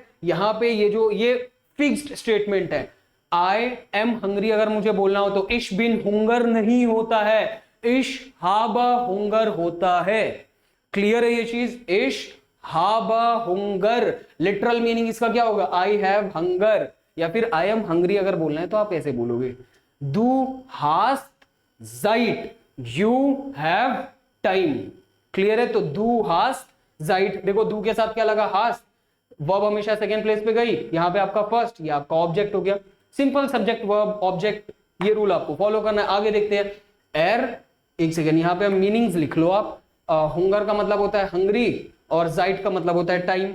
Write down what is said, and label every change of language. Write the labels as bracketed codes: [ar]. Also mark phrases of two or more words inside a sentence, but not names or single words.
[hi] यहां पे ये [en] fixed statement [hi] है। [en] I am hungry [hi] अगर मुझे बोलना हो तो [de] ich bin Hunger [hi] नहीं होता है, [de] ich habe Hunger [hi] होता है। क्लियर है ये चीज? [de] ich habe Hunger, [en] literal meaning [hi] इसका क्या होगा, [en] I have hunger. [hi] या फिर [en] I am hungry [hi] अगर बोलना है तो आप ऐसे बोलोगे, [de] Du hast Zeit, [en] you have time। क्लियर है? [hi] तो [de] du hast Zeit, [hi] देखो du के साथ क्या लगा, hast, वर्ब हमेशा [en] second place [hi] पे गई, यहां पे आपका फर्स्ट, ये आपका ऑब्जेक्ट हो गया। [en] simple subject verb object, [hi] ये रूल आपको फॉलो करना है। आगे देखते हैं। एर, एक सेकेंड, यहां पे हम मीनिंग्स लिख लो आप। हुंगर का मतलब होता है हंग्री और जाइट का मतलब होता है टाइम।